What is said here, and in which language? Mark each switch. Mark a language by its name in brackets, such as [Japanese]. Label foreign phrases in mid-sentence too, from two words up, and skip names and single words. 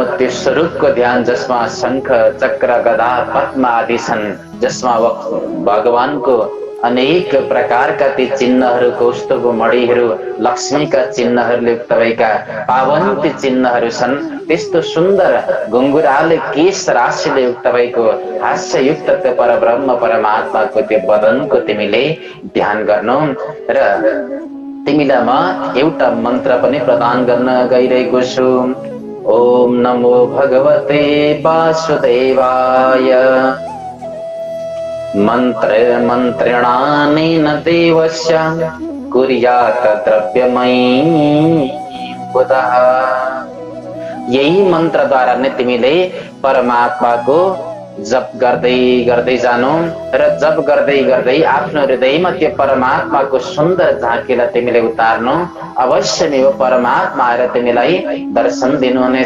[Nepali] त्यो स्वरूपको ध्यान जसमा शंख चक्र गदा पद्म आदि छन्, जसमा भगवानको अनेक प्रकारका ती चिन्हहरू, कौस्तुभ मणिहरू, लक्ष्मीका चिन्हहरूले युक्त भएका पावन ती चिन्हहरू छन्। त्यस्तो सुन्दर घुङ्गुराले केश राशिले युक्त भएको हास्ययुक्त त्यो परब्रह्म परमात्माको त्यो वदनको तिमीले ध्यान गर्नु। र तिमीलाई म एउटा मन्त्र पनि प्रदान गर्न गइरहेको छु। [Sanskrit] ओम नमो भगवते वासुदेवाय। मन्त्रेणानेन देवस्य कुर्यात् द्रव्यमयी बुधः। [Nepali] यही मन्त्रद्वारा नै तिमीले परमात्माको जप गर्दै गर्दै जानु र जप गर्दै गर्दै आफ्नो हृदयमा त्यो परमात्माको सुन्दर झाँकीलाई तिमीले उतार्नु। अवश्य नै वो परमात्मा आएर तिमीलाई दर्शन दिनुहुनेछ।